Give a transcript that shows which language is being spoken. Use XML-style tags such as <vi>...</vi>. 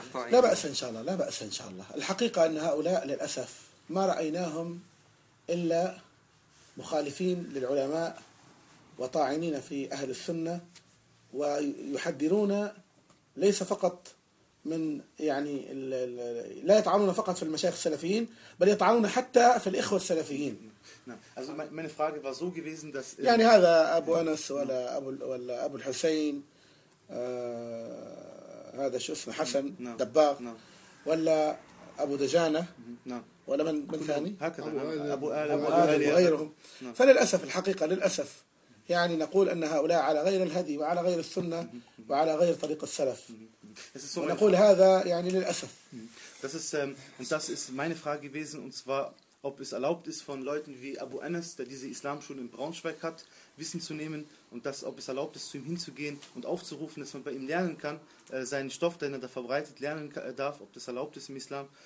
<ar>لا بأس إن شاء الله الحقيقة أن هؤلاء للأسف ما رأيناهم إلا مخالفين للعلماء وطاعنين في أهل السنة ويحذرون ليس فقط من يعني لا يطعنون فقط في المشايخ السلفيين بل يطعنون حتى في الإخوة السلفيين.</ar> <de>Also meine Frage war so gewesen, dass</de> <ar>يعني هذا أبو أنس ولا أبو الحسين هذا شو اسمه حسن دباغ ولا أبو دجانة ولا من ثاني هكذا أبو آل أبو آل وغيرهم فللأسف الحقيقة للأسف يعني نقول أن هؤلاء على غير الهدي وعلى غير السنة وعلى غير طريق السلف ونقول هذا يعني للأسف.</ar> <de>Das ist und das ist meine Frage gewesen und zwar ob es erlaubt ist von Leuten wie Abu Anas, der diese Islamschule in Braunschweig hat, Wissen zu nehmen und das ob es erlaubt ist zu ihm hinzugehen und aufzurufen, dass man bei ihm lernen kann, seinen Stoff, den er da verbreitet, lernen darf, ob das erlaubt ist im Islam.</de>